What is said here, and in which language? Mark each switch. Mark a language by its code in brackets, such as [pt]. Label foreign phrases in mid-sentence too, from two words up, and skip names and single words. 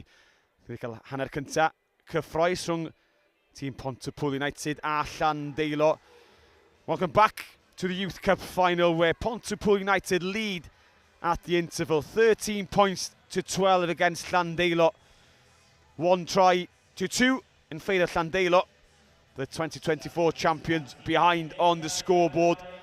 [cy] Dwi wedi cael hanner cynta cyffroes rhwng tîm Pontypool United a Llandeilo. [en] Welcome back to the Youth Cup final where Pontypool United lead at the interval. 13 points to 12 against Llandeilo. 1 try to 2 in favour of Llandeilo, the 2024 champions, behind on the scoreboard.